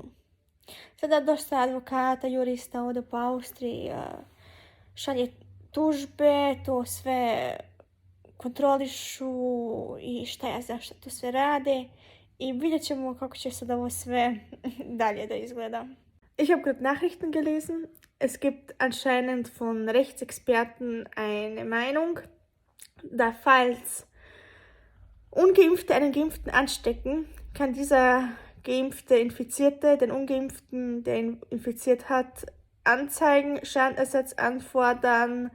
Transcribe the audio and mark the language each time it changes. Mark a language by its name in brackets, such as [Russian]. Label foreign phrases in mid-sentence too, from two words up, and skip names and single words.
[Bosnian] Sada dosta advokata, jurista ovdje po Austriji šalje tužbe, to sve kontrolišu i šta ja znam šta to sve rade. I vidjet ćemo kako će sad ovo sve dalje da izgleda. [German] Ich habe gerade Nachrichten gelesen. Es gibt anscheinend von Rechtsexperten eine Meinung, da falls Ungeimpfte einen Geimpften anstecken, kann dieser Geimpfte Infizierte den Ungeimpften, der ihn infiziert hat, anzeigen, Schadenersatz anfordern.